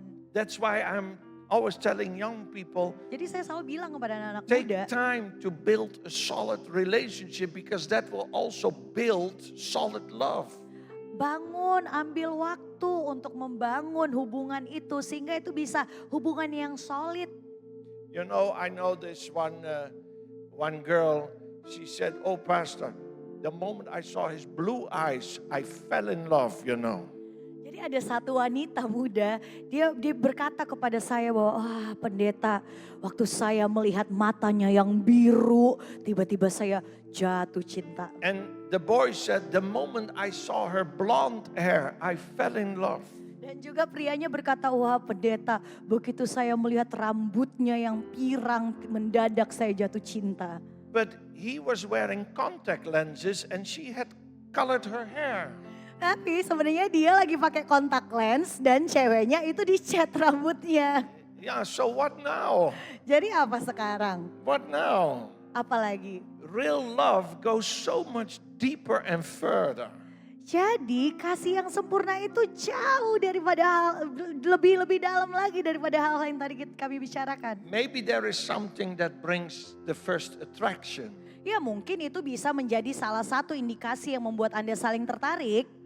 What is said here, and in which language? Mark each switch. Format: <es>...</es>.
<en>That's why I'm always telling young people,</en> <id>Jadi saya selalu bilang kepada anak-anak</id> <en>take</en> <id>muda,</id> <en>time to build a solid relationship because that will also build solid love.</en> <id>bangun, ambil waktu untuk membangun hubungan itu sehingga itu bisa hubungan yang solid.</id> <en>You know, I know this one girl, she said, "Oh, Pastor, the moment I saw his blue eyes, I fell in love, you know."</en> <id>Jadi ada satu wanita muda, dia berkata kepada saya bahwa, pendeta, waktu saya melihat matanya yang biru, tiba-tiba saya jatuh cinta.</id> <en>And the boy said, "The moment I saw her blonde hair, I fell in love."</en> <id>Dan juga prianya berkata, wah pendeta, begitu saya melihat rambutnya yang pirang, mendadak saya jatuh cinta.</id> <en>But he was wearing contact lenses and she had colored her hair.</en> <id>Tapi sebenarnya dia lagi pakai kontak lens dan ceweknya itu dicat rambutnya.</id> <en>Yeah, so what now?</en> <id>Jadi apa sekarang?</id> <en>What now?</en> <id>Apalagi?</id> <en>Real love goes so much deeper and further.</en> <id>Jadi kasih yang sempurna itu jauh daripada lebih dalam lagi daripada hal yang tadi kami bicarakan.</id> <en>Maybe there is something that brings the first attraction.</en> <id>Ya mungkin itu bisa menjadi salah satu indikasi yang membuat Anda saling tertarik.</id>